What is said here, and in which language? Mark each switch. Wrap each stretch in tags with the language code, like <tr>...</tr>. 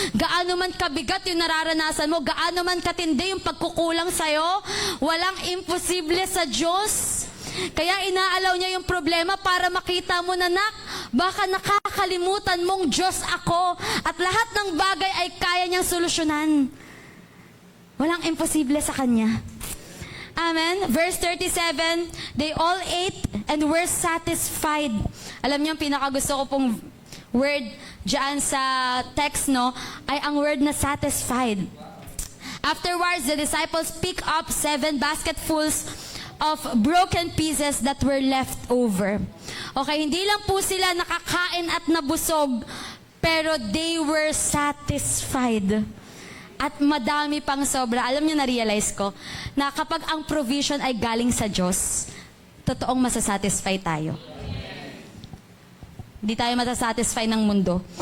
<tl>Gaano man kabigat yung nararanasan mo, gaano man katindi yung pagkukulang sa'yo, walang imposible sa Diyos. Kaya inaalaw niya yung problema para makita mo na, baka nakakalimutan mong Diyos ako at lahat ng bagay ay kaya niyang solusyonan. Walang imposible sa Kanya. Amen.</tl> <en>Verse 37, they all ate and were satisfied.</en> <tl>Alam niyo, ang pinakagusto ko pong word dyan sa text, no, ay ang word na satisfied.</tl> <en>Afterwards, the disciples pick up 7 basketfuls of broken pieces that were left over.</en> <tl>Okay, hindi lang po sila nakakain at nabusog, pero</tl> <en>they were satisfied.</en> <tl>At madami pang sobra. Alam niyo, na-realize ko na kapag ang provision ay galing sa Diyos, totoong masasatisfy tayo. Hindi tayo masasatisfy ng mundo.</tl>